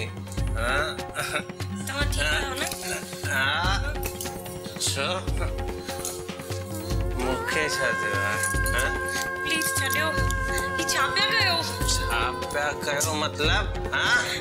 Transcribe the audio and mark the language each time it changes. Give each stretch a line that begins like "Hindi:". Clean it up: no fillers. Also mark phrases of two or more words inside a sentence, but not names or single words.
Sindhi: हाँ तव्हां ठीक आहियो न? हाँ छो मूंखे छा थियो आहे? प्लीज छॾियो, ही छा पिया कयो? छा पिया कयो मतलब? हाँ